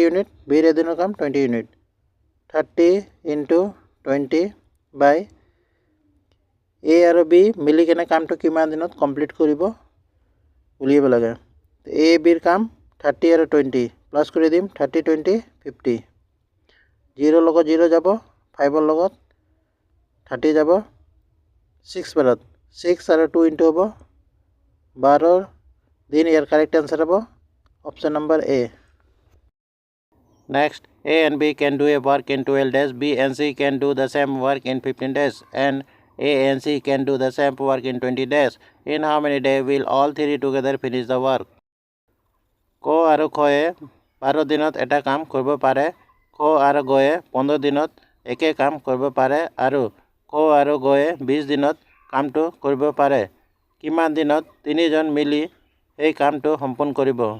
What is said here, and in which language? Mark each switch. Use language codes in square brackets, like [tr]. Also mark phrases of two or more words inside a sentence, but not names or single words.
[as] ইউনিট B এর এদিনৰ কাম 20 ইউনিট 30 ইনটু 20 বাই A আৰু B মিলি কেনে কামটো কিমান দিনত কমপ্লিট কৰিব উলিয়াব লাগে A B ৰ কাম 30 আৰু 20 প্লাস কৰি দিম 30 20 50 0 লগত 0 যাব 5 ৰ লগত 30 যাব 6 বাৰত 6 [hi] और 2 इंटू हम 12 दिन यार [en] correct answer [hi] हम [en] option number A. Next, A and B can do a work in 12 days. B and C can do the same work in 15 days. And A and C can do the same work in 20 days. In how many days will all three together finish the work? [as] ক আৰু খয়ে 12 দিনত এটা কাম কৰিব পাৰে। খ আৰু গয়ে 15 দিনত একে কাম কৰিব পাৰে আৰু ক আৰু গয়ে 20 দিনত কামটো কৰিব পাৰে। কিমান দিনত তিনিজন মিলি এই কামটো সম্পূৰ্ণ কৰিব?